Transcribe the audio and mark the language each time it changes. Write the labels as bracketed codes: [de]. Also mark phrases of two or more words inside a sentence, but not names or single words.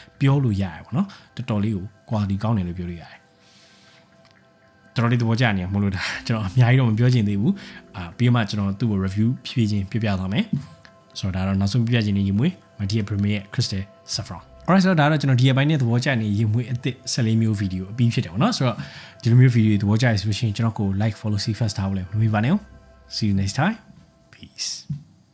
[my] ပြောလို့ရတယ်ပေါ့နော်တော်တော်လေးကို quality ကောင်းတယ်လို့ပြောလို့ရတယ်တော်တော်လေးသဘောကျနေမလို့ဒါကျွန်တော်အများကြီးတော့မပြောချင်သေးဘူးပြီးမှကျွန်တော်သူ့ကို review ဖြည်းဖြည်းချင်းပြသွားမယ်ဆိုတော့ဒါတော့နောက်ဆုံးပြပြချင်တဲ့ရေမွေး Mattia Premier ရဲ့ Crystal Saffron alright ဆိုတော့ဒါတော့ကျွန်တော်ဒီအပိုင်းနဲ့သဘောကျနေရေမွေးအသစ်14မျိုးဗီဒီယိုအပြီးဖြစ်တယ်ပေါ့နော်ဆိုတော့ဒီလိုမျိုးဗီဒီယိုသဘောကျရဆိုလို့ရှိရင်ကျွန်တော်ကို [en] like follow see first [my] ထားဖို့လည်းမမေ့ပါနဲ့ [en] see you next time peace